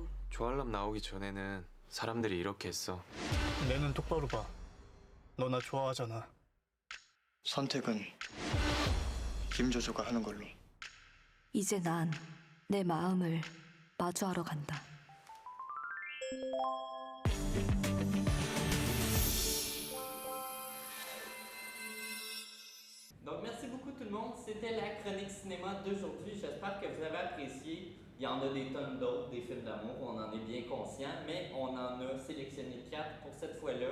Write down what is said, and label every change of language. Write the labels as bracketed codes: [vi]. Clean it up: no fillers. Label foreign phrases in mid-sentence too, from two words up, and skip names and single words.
[ko] 좋아할람 나오기 전에는 사람들이 이렇게 했어. 내 눈 똑바로 봐. 너 나 좋아하잖아. 선택은 김조조가 하는 걸로. 이제 난 내 마음을 마주하러 간다. [fr] Donc, merci beaucoup tout le monde. C'était la chronique cinéma d'aujourd'hui. J'espère que vous avez apprécié. Il y en a des tonnes d'autres, des films d'amour, on en est bien conscient, mais on en a sélectionné 4 pour cette fois-là.